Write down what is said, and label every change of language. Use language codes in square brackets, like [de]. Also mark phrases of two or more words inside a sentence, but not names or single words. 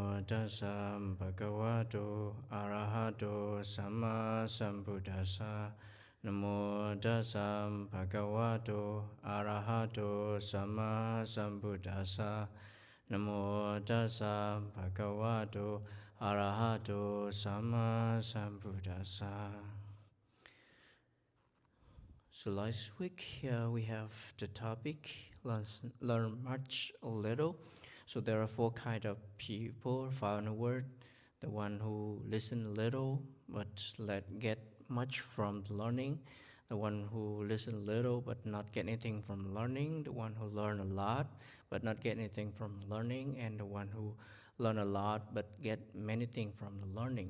[pi] tassa bhagavato arahato samma sambuddhassa. Namo tassa bhagavato arahato samma sambuddhassa. Namo tassa bhagavato arahato samma sambuddhassa. [en] So last week we have the topic learn much or little. So there are four kinds of people found in the world: the one who listen little but get much from the learning, the one who listen little but not get anything from learning, the one who learn a lot but not get anything from learning, and the one who learn a lot but get many things from the learning.